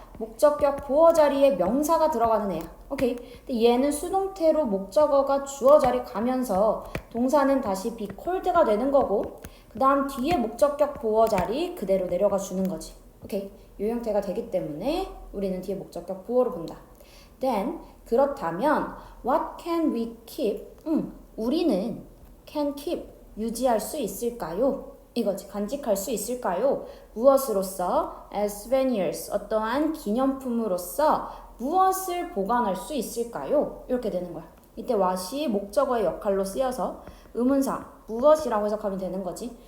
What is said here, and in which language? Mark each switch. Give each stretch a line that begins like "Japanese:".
Korean: 목적격 보어 자리에 명사가 들어가는 애야. 오케이. 근데 얘는 수동태로 목적어가 주어 자리 가면서 동사는 다시
English: be called
Korean: 가 되는 거고 그 다음 뒤에 목적격 보어 자리 그대로 내려가 주는 거지. 오케이. 요 형태가 되기 때문에 우리는 뒤에 목적격 보어로 본다.
English: Then
Korean: 그렇다면
English: what can we keep?
Korean: 우리는
English: can keep
Korean: 유지할 수 있을까요? 이거지. 간직할 수 있을까요? 무엇으로서?
English: as souvenirs
Korean: 어떠한 기념품으로서 무엇을 보관할 수 있을까요? 이렇게 되는 거야. 이때 what이 목적어의 역할로 쓰여서 의문사 무엇이라고 해석하면 되는 거지.